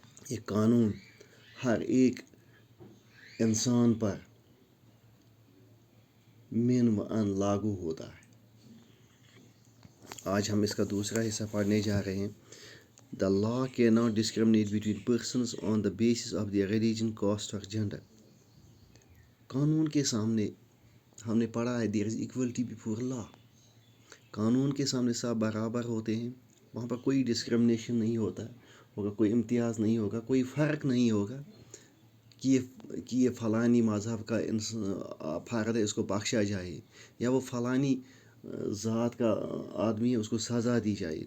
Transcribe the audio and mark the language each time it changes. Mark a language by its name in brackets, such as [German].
[Urdu] یہ قانون ہر ایک انسان پر من و ان لاگو ہوتا ہے. آج ہم اس کا دوسرا حصہ پڑھنے جا رہے ہیں. [English] The law cannot discriminate between persons on the basis of their religion, caste or gender. [Urdu] قانون کے سامنے ہم نے پڑھا ہے [English] there is equality before law. [Urdu] قانون کے سامنے سب برابر ہوتے ہیں. وہاں پر کوئی ڈسکرمنیشن نہیں ہوتا ہوگا، کوئی امتیاز نہیں ہوگا، کوئی فرق نہیں ہوگا کہ یہ فلانی مذہب کا فرد ہے، اس کو بخشا جائے، یا وہ فلانی ذات کا آدمی ہے، اس کو سزا دی جائے.